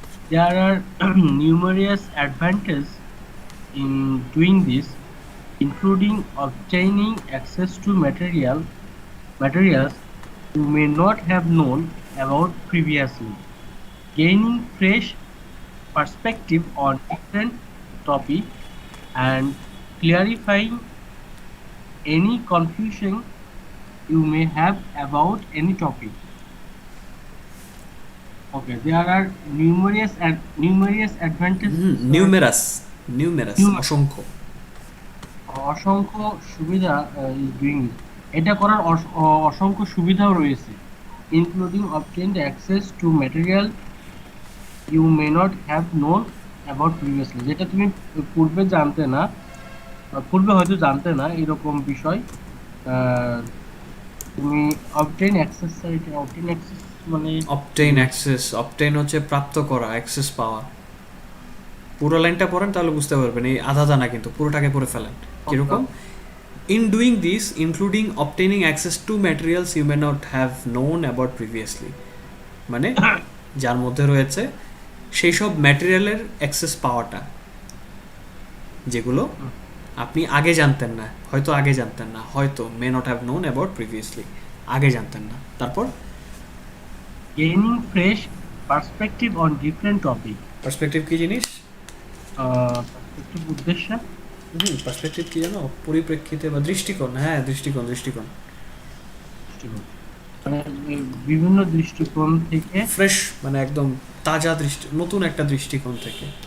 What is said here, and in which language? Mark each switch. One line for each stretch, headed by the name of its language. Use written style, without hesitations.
English: There are numerous advantages in doing this, including obtaining access to materials you may not have known about previously, gaining fresh perspective on different topic, and clarifying any confusion you may have about any topic. Okay, there are numerous advantages. Numerous Numerous.
Bangla: অসংখ্য। অসংখ্য সুবিধা
English: is doing it.
Bangla: এটা করার অসংখ্য সুবিধাও রয়েছে,
English: including obtained access to material you may not have known about previously,
Bangla: যেটা তুমি পূর্বে জানতে না, পূর্বে হয়তো জানতে না এরকম বিষয় তুমি
English: obtain access, obtain access
Bangla: মানে অবটেইন হচ্ছে প্রাপ্ত করা, অ্যাক্সেস পাওয়া। পুরো লাইনটা পড়েন তাহলে বুঝতে পারবেন, এই আধা জানা কিন্তু পুরোটাকে পড়ে ফেলেন।
English: কিরকম, in doing this including obtaining access to materials you may not have known about previously,
Bangla: মানে যার মধ্যে রয়েছে সেই সব ম্যাটেরিয়ালের অ্যাক্সেস পাওয়াটা যেগুলো আপনি আগে জানতেন না, হয়তো
English: may not have known about previously,
Bangla: আগে জানতেন না। তারপর
English: gaining fresh perspective on different topic.
Bangla: Perspective কি জিনিস? perspective উদ্দেশ্য, পার্সপেক্টিভ কি জানো? পরিপ্রেক্ষিতে বা দৃষ্টিকোণ। হ্যাঁ, দৃষ্টিকোণ মানে বিভিন্ন দৃষ্টিকোণ থেকে, ফ্রেশ মানে একদম তাজা নতুন একটা দৃষ্টিকোণ থেকে।